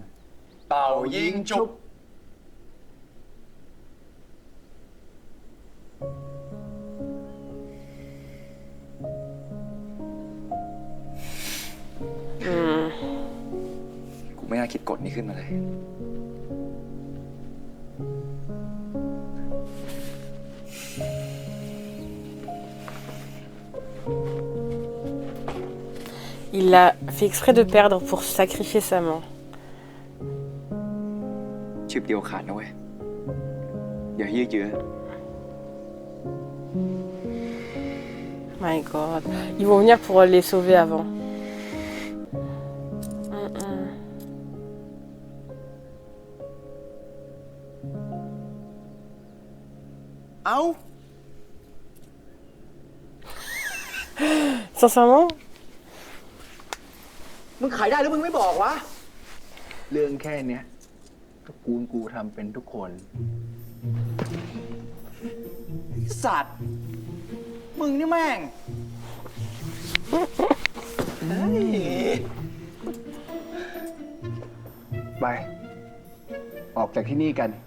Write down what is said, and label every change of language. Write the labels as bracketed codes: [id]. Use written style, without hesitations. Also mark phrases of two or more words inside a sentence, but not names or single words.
[th] เป่ายิงจุบ กูไม่น่าคิดกฎนี้ขึ้นมาเลย [fr] Il a fait exprès de perdre pour sacrifier sa main. [th] ชิบเดียวขาดนะเว้ย อย่ายืดเยื้อ [en] My god. [fr] Ils vont venir pour les sauver avant. Sincèrement, [th] มึงขายได้หรือมึงไม่บอกวะ เรื่องแค่เนี้ยตระกูลกูทำเป็นทุกคน สัตว์ มึงนี่แม่ง ไป ออกจากที่นี่กัน